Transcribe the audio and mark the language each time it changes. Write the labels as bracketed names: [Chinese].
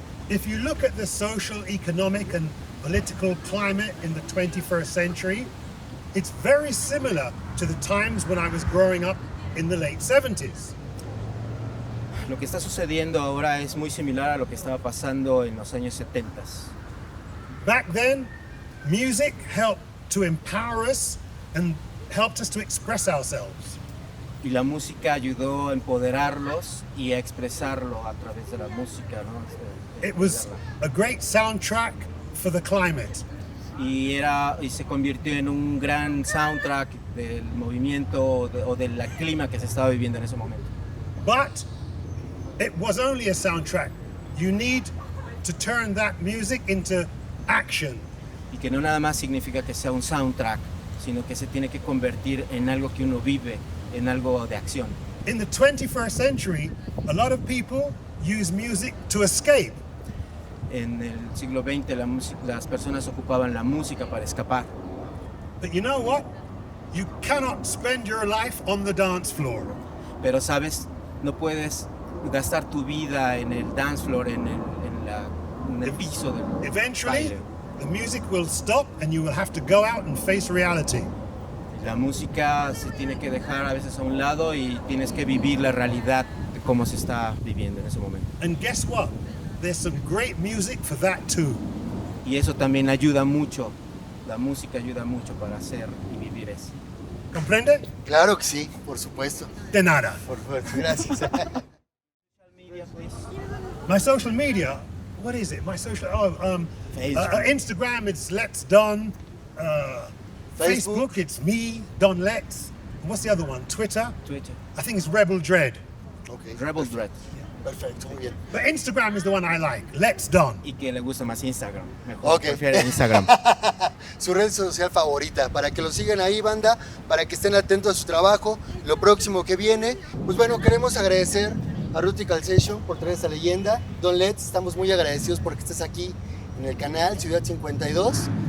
[English] If you look at the social, economic, and political climate in the 21st century, it's very similar to the times when I was growing up in the late 70s. [Spanish] Lo que está sucediendo ahora es muy similar a lo que estaba pasando en los años 70. [English] Back then, music helped to empower us and helped us to express ourselves. [Spanish] Y la música ayudó a empoderarlos y a expresarlo a través de la música, ¿no? [English] It was a great soundtrack for the climate. [Spanish] Y se convirtió en un gran soundtrack del movimiento o del clima que se estaba viviendo en ese momento. [English] But it was only a soundtrack. You need to turn that music into action. [Spanish] Y que no nada más significa que sea un soundtrack, sino que se tiene que convertir en algo que uno vive, en algo de acción. [English] In the 21st century, a lot of people use music to escape. [Spanish] En el siglo XX las personas ocupaban la música para escapar. [English] But you know what? You cannot spend your life on the dance floor. [Spanish] Pero sabes, no puedes gastar tu vida en el dance floor, en el piso del [English] Eventually, [Spanish] baile. [English] the music will stop and you will have to go out and face reality. [Spanish] La música se tiene que dejar a veces a un lado y tienes que vivir la realidad de cómo se está viviendo en ese momento. [English] And guess what? There's some great music for that too. [Spanish] Y eso también ayuda mucho. La música ayuda mucho para hacer y vivir eso. ¿Comprende? Claro que sí, por supuesto. De nada. Por supuesto, gracias. [English] Social media, please. My social media, what is it? My social, Facebook. Instagram, it's Let's Don. Facebook. Facebook, it's me, Don Let's. What's the other one? Twitter? Twitter. I think it's Rebel Dread. Okay. Rebel Dread. [Spanish] Perfecto, muy bien. [English] But Instagram is the one I like. Let's Don. [Spanish] Y que le gusta más Instagram. Mejor [English] Ok. [Spanish] prefiere Instagram. Su red social favorita, para que lo sigan ahí, banda, para que estén atentos a su trabajo, lo próximo que viene. Pues bueno, queremos agradecer a Rutical Session por traer esta leyenda. Don't Let's, estamos muy agradecidos porque estés aquí en el canal Ciudad 52.